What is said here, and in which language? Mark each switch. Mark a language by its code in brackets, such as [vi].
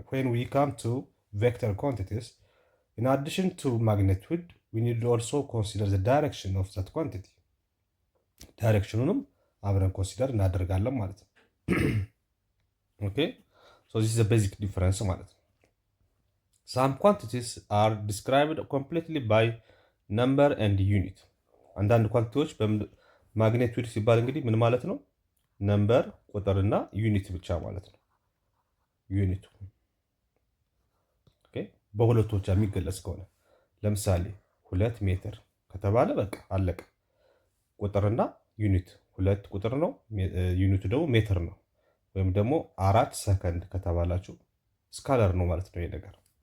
[en] we come to vector quantities, in addition to magnitude we need to also consider the direction of that quantity. [am] ዳይሬክሽኑንም አብረን ኮንሲደር እናደርጋለን ማለት ነው። [en] ኦኬ so this is a basic difference ማለት ነው። some quantities are described completely by number and unit. [am] አንዳንድ ኳንቲቲዎች ማግኔቱድ ሲባል እንግዲህ ምን ማለት ነው? ነምበር ቁጥርና ዩኒት ብቻ ማለት ነው። ዩኒቱ ኦኬ በሁለቱ ብቻ የሚገለጽ ከሆነ ለምሳሌ 2 ሜትር ከተባለ በቃ አለቀ። ቁጥርና ዩኒት 2 ቁጥር ነው፣ ዩኒቱ ደግሞ ሜትር ነው። ወይም ደግሞ 4 ሰከንድ ከተባላችሁ ስካለር ነው ማለት ነው ይሄ ነገር።